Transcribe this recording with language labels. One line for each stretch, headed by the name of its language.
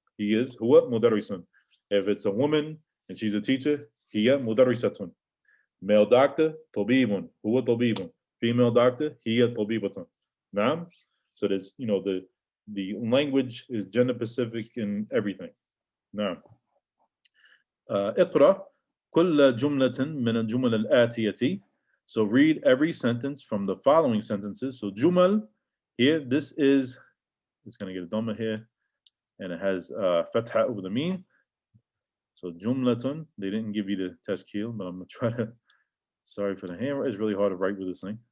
English: He is
Arabic: huwa mudarrisun.
English: If it's a woman and she's a teacher,
Arabic: hiya mudarrisatun.
English: Male doctor, tabibun,
Arabic: huwa tabibun.
English: Female doctor,
Arabic: hiya tabibatun.
English: Naam. So there's, the language is gender specific in everything.
Arabic: Now, اقرأ كل جملة من الجمل الآتية.
English: So read every sentence from the following sentences. So jumal, here, it's going to get a dhamma here, and it has fatha over the meen. So jumlatun, they didn't give you the tashkil, but I'm going to try to, sorry for the hammer, it's really hard to write with this thing.